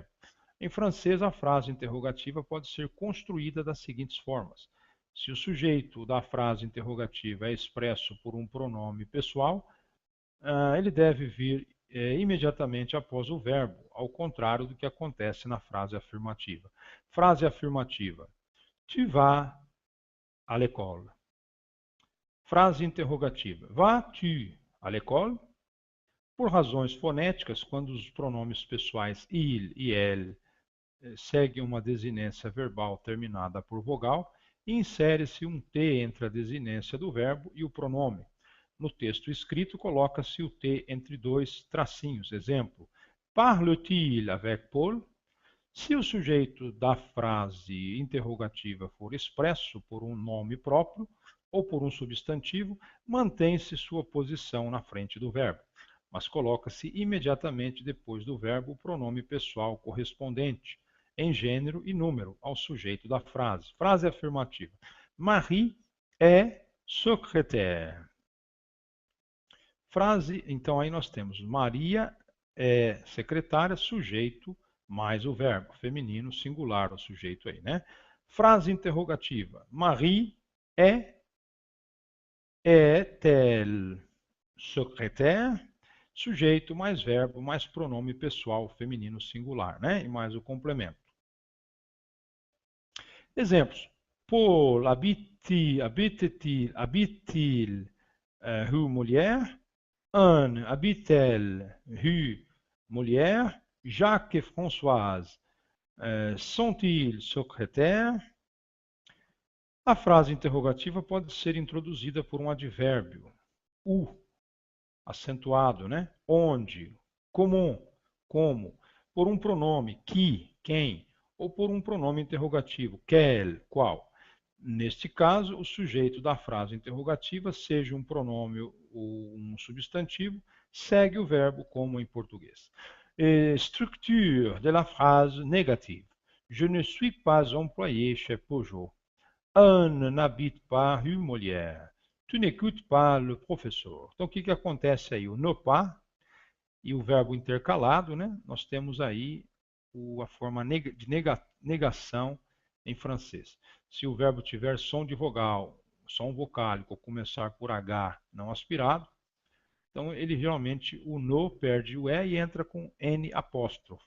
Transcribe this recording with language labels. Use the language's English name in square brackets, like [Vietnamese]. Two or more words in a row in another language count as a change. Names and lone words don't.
[Portuguese] Em francês, a frase interrogativa pode ser construída das seguintes formas. Se o sujeito da frase interrogativa é expresso por um pronome pessoal, ele deve vir imediatamente após o verbo, ao contrário do que acontece na frase afirmativa. Frase afirmativa. [French] Tu vas à l'école. [Portuguese] Frase interrogativa. [French] Vas-tu à l'école? [Portuguese] Por razões fonéticas, quando os pronomes pessoais il e elle seguem uma desinência verbal terminada por vogal, insere-se um T entre a desinência do verbo e o pronome. No texto escrito, coloca-se o T entre dois tracinhos. Exemplo, [French] parle-t-il avec Paul? [Portuguese] Se o sujeito da frase interrogativa for expresso por um nome próprio ou por um substantivo, mantém-se sua posição na frente do verbo, mas coloca-se imediatamente depois do verbo o pronome pessoal correspondente, em gênero e número, ao sujeito da frase. Frase afirmativa. [French] Marie est secrétaire. [Portuguese] Frase, então aí nós temos Maria é secretária, sujeito, mais o verbo feminino, singular, o sujeito aí, né? Frase interrogativa. [French] Marie est-elle secrétaire? [Portuguese] Sujeito mais verbo mais pronome pessoal feminino singular, né? E mais o complemento. Exemplos. [French] Paul habite-t-il rue Molière? Anne habite-t-elle rue Molière? Jacques et Françoise sont-ils secrétaires? [Portuguese] A frase interrogativa pode ser introduzida por um advérbio. Acentuado, né? Onde, comum, como, por um pronome, qui, quem, ou por um pronome interrogativo, quel, qual. Neste caso, o sujeito da frase interrogativa, seja um pronome ou um substantivo, segue o verbo como em português. [French] Structure de la phrase négative. Je ne suis pas employé chez Peugeot. Anne n'habite pas rue Molière. Tu n'écoutes pas le professeur. [Portuguese] Então, o que acontece aí? O [French] ne pas [Portuguese] e o verbo intercalado, né? Nós temos aí a forma de negação em francês. Se o verbo tiver som de vogal, som vocálico, ou começar por H não aspirado, então ele geralmente, o no perde o E e entra com N apóstrofo.